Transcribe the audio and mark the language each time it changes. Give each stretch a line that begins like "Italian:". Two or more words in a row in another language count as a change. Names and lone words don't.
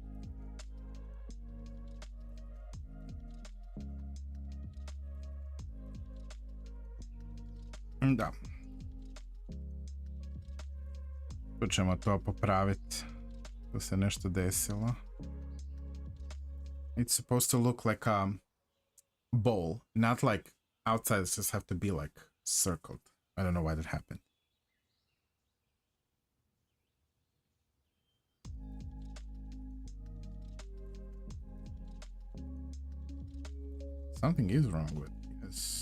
Serbian: Da. Tu ćemo to popraviti. Tu se nešto desilo.
English: It's supposed to look like a bowl, not like outside. It just have to be like circled. I don't know why that happened. Something is wrong with this.